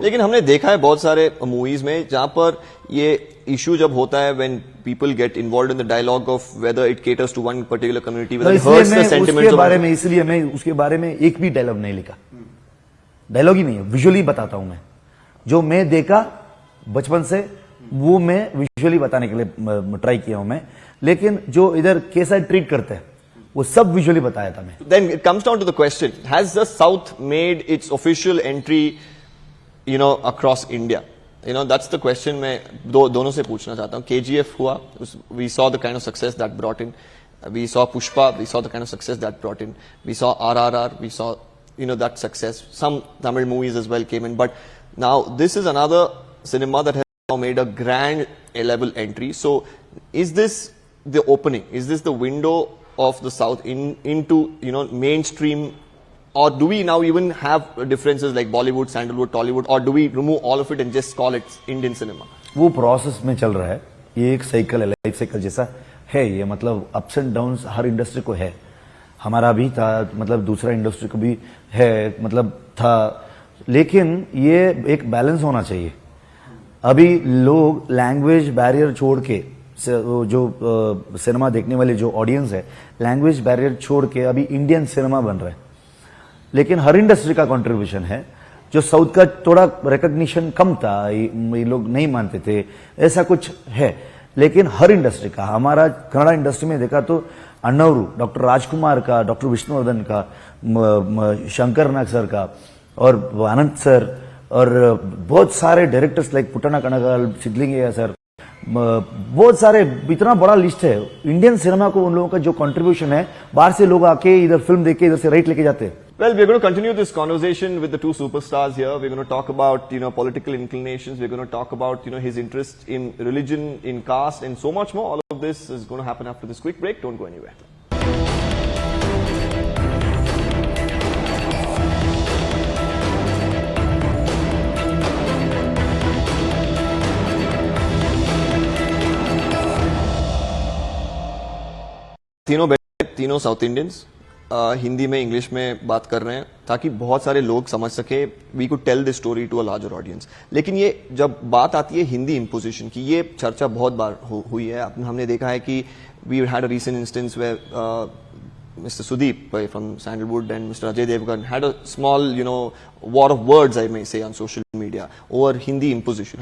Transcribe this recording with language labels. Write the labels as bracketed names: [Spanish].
[Hindi] लेकिन हमने देखा है बहुत सारे मूवीज में जहां पर ये इशू जब होता है, [English] when people get involved in the dialogue of whether it caters to one particular community, whether it hurts the sentiments of, [Hindi] बारे में इसलिए मैं उसके बारे में एक भी डायलॉग नहीं लिखा। डायलॉग ही नहीं है, विजुअली बताता हूं मैं। जो मैं देखा बचपन से, वो मैं विजुअली बताने के लिए ट्राई किया हूं मैं। लेकिन जो इधर कैसा ट्रीट करते हैं, वो सब विजुअली बताया था मैं। [English] Then it comes down to the question, has the South made its official entry, across India? that's the question [Hindi] मैं दोनों से पूछना चाहता हूँ. [English] KGF हुआ, we saw the kind of success that brought in. We saw Pushpa, we saw the kind of success that brought in. We saw RRR, we saw, that success. Some Tamil movies as well came in. But now this is another cinema that has now made a grand level entry. So is this the opening? Is this the window of the South into, mainstream? Or do we now even have differences like Bollywood, Sandalwood, Tollywood? Or do we remove all of it and just call it Indian cinema? [Hindi] वो process में चल रहा है. ये एक cycle है, life cycle जैसा है ये. मतलब ups and downs हर industry को है. हमारा भी था, मतलब दूसरा इंडस्ट्री को भी है, मतलब था. लेकिन ये एक बैलेंस होना चाहिए. अभी लोग लैंग्वेज बैरियर छोड़ के, जो सिनेमा देखने वाले जो ऑडियंस है, लैंग्वेज बैरियर छोड़ के अभी इंडियन सिनेमा बन रहा है. लेकिन हर इंडस्ट्री का कंट्रीब्यूशन है. जो साउथ का थोड़ा रिकॉग्निशन कम था, ये लोग नहीं मानते थे, ऐसा कुछ है. लेकिन हर इंडस्ट्री का, हमारा कन्नड़ा इंडस्ट्री में देखा तो अन्नूरू, डॉक्टर राजकुमार का, डॉक्टर विष्णुवर्धन का, शंकर नाग सर का, और अनंत सर, और बहुत सारे डायरेक्टर्स लाइक पुट्टना कनगल, सिद्धलिंगय्या सर, बहुत सारे, इतना बड़ा लिस्ट है. इंडियन सिनेमा को उन लोगों का जो कंट्रीब्यूशन है, बाहर से लोग आके इधर फिल्म देख के इधर से राइट लेके जाते हैं. [English] Well, we're going to continue this conversation with the two superstars here. We're going to talk about, political inclinations. We're going to talk about, his interest in religion, in caste, and so much more. All of this is going to happen after this quick break. Don't go anywhere. [Hindi] तीनों south Indians Hindi में, English में बात कर रहे हैं ताकि बहुत सारे लोग समझ सके. [English] We could tell this story to a larger audience. [Hindi] लेकिन ये जब बात आती है हिंदी इम्पोजिशन की, ये चर्चा बहुत बार हुई है. हमने देखा है कि [English] We had a recent instance where Mr. Sudeep from Sandalwood and Mr. Ajay Devgan had a small, war of words, I may say, on social media over Hindi imposition.